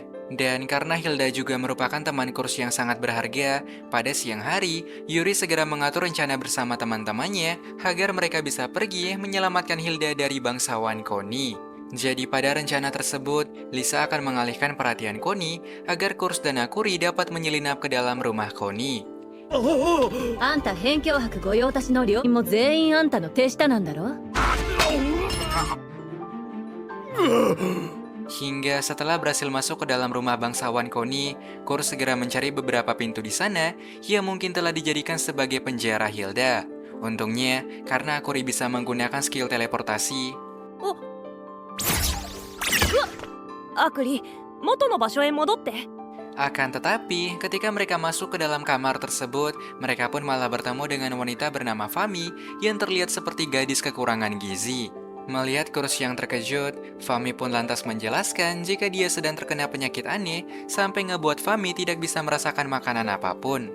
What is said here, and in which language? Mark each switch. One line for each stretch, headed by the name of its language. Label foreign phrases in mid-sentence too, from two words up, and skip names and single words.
Indonesian: Dan karena Hilda juga merupakan teman Kurs yang sangat berharga, pada siang hari, Yuri segera mengatur rencana bersama teman-temannya agar mereka bisa pergi menyelamatkan Hilda dari bangsawan Koni. Jadi pada rencana tersebut, Lisa akan mengalihkan perhatian Koni agar Kurs dan Akuri dapat menyelinap ke dalam rumah Koni.
Japanese: あんた辺境泊御用達の料理も全員あんたの手下なんだろ
Indonesian: Hingga setelah berhasil masuk ke dalam rumah bangsawan Koni, Kurs segera mencari beberapa pintu di sana yang mungkin telah dijadikan sebagai penjara Hilda. Untungnya, karena Akuri bisa menggunakan skill teleportasi,
Japanese: アクリ元の場所へ戻って
Indonesian: akan tetapi, ketika mereka masuk ke dalam kamar tersebut, mereka pun malah bertemu dengan wanita bernama Fami yang terlihat seperti gadis kekurangan gizi. Melihat Kurs yang terkejut, Fami pun lantas menjelaskan jika dia sedang terkena penyakit aneh sampai ngebuat Fami tidak bisa merasakan makanan apapun.